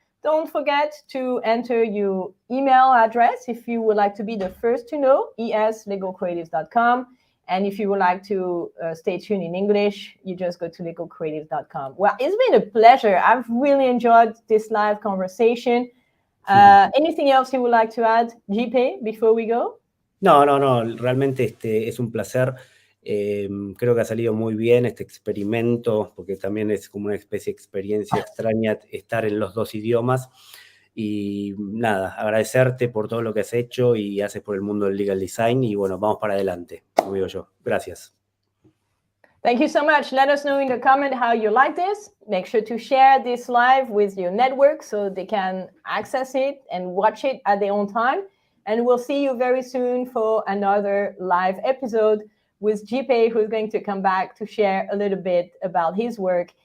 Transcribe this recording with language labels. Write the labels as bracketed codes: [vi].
[en] Don't forget to enter your email address if you would like to be the first to know, eslegalcreatives.com. And if you would like to stay tuned in English, you just go to legalcreatives.com. Well, it's been a pleasure. I've really enjoyed this live conversation. Anything else you would like to add, JP, before we go? [es] No, realmente es un placer. Creo que ha salido muy bien este experimento, porque también es como una especie de experiencia extraña estar en los dos idiomas. Y nada, agradecerte por todo lo que has hecho y haces por el mundo del legal design. Y bueno, vamos para adelante, como digo yo. Gracias. [en] Thank you so much. Let us know in the comment how you like this. Make sure to share this live with your network so they can access it and watch it at their own time. And we'll see you very soon for another live episode with JP, who's going to come back to share a little bit about his work.